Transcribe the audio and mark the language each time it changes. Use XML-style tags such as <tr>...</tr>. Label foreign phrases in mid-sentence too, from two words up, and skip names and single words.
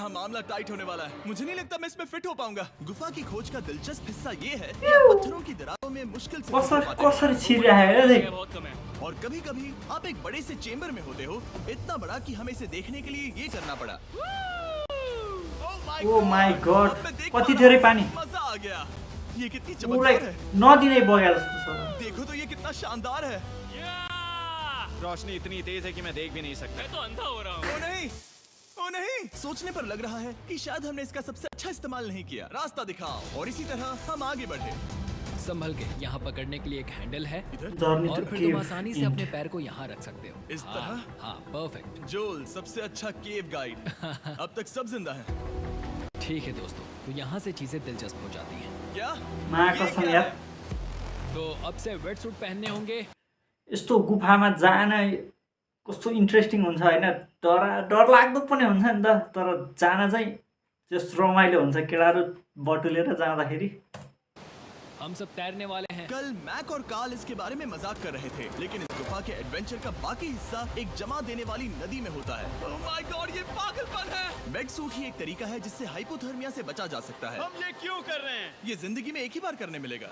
<hi>यहाँ मामला टाइट होने वाला है। मुझे नहीं लगता मैं इसमें फिट हो पाऊंगा। गुफा की खोज का दिलचस्प हिस्सा ये है कि आप पत्थरों की दरारों में मुश्किल से घुस पाते हैं।</hi> <ne>कसरी छिरिरहेको देख।</ne> <hi>जगह बहुत कम है। और कभी कभी आप एक बड़े से चेम्बर में होते हो, इतना बड़ा कि हमें इसे देखने के लिए ये करना पड़ा।</hi> <en>oh my god,</en> <hi>अब मैं देख</hi> <ne>कति</ne> <hi>पा</hi> <ne>धेरै</ne> <hi>रहा</hi> <ne>पानी।</ne> <hi>हूँ। मजा आ गया। ये कितनी</hi> <ne>पुरै</ne> <hi>चमकदार है।</hi> <ne>नदी नै बग्या जस्तो छ।</ne> <hi>देखो तो ये कितना शानदार है। या! रोशनी इतनी तेज है कि मैं देख भी नहीं सकता। मैं तो अंधा हो रहा हूँ। ओ नहीं, ओ नहीं। सोचने पर लग रहा है कि शायद हमने इसका सबसे अच्छा इस्तेमाल नहीं किया। रास्ता दिखाओ। और इसी तरह हम आगे बढ़े। संभल के, यहाँ पकड़ने के लिए एक हैंडल है जर्नी और टु फिर केव तुम आसानी से अपने पैर को यहाँ रख सकते हो। इस तरह? हाँ, परफेक्ट। जोल सबसे अच्छा</hi> <en>cave guide.</en> <hi>अब तक सब जिंदा हैं। ठीक है दोस्तों, तो यहाँ से चीजें दिलचस्प हो जाती हैं। क्या? मा ये कसम क्या यार। है? तो अब से</hi> <en>wet suit</en> <hi>पहनने होंगे।</hi> <ne>यस्तो गुफामा जान कस्तो इन्ट्रेस्टिङ हुन्छ होइन। डरलाग्दो पनि हुन्छ नि त, तर जान चाहिँ जस रमाइलो हुन्छ केटाहरू बटुलेर जाँदाखेरि।</ne> <hi>हम सब तैरने वाले हैं। कल मैक और कार्ल इसके बारे में मजाक कर रहे थे, लेकिन इस गुफा के एडवेंचर का बाकी हिस्सा एक जमा देने वाली नदी में होता है।</hi> <en>oh my god,</en> <hi>ये पागलपन है।</hi> <en>wet suit</en> <hi>ही एक तरीका है जिससे हाइपोथर्मिया से बचा जा सकता है। हम ये क्यों कर रहे हैं? ये जिंदगी में एक ही बार करने मिलेगा।</hi>